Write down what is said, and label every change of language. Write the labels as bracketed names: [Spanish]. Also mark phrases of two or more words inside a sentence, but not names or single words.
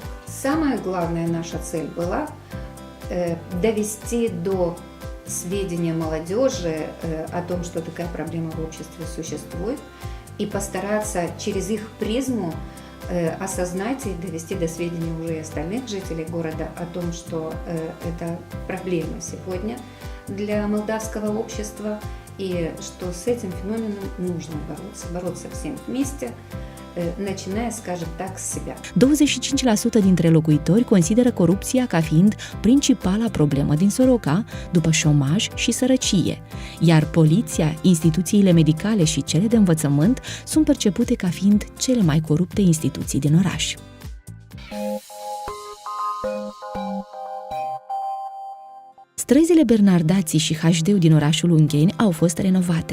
[Russian] Самая главная наша цель была довести до сведения молодежи о том, что такая проблема в обществе существует, и постараться через их призму осознать и довести до сведения уже и остальных жителей города о том, что это проблема сегодня для молдавского общества и что с этим феноменом нужно бороться всем вместе, начиная, скажем так, с себя. [Romanian] 25% dintre locuitori consideră corupția ca fiind principala problemă din Soroca, după șomaj și sărăcie, iar poliția, instituțiile medicale și cele de învățământ sunt percepute ca fiind cele mai corupte instituții din oraș. Străzile Bernardații și HD din orașul Ungheni au fost renovate.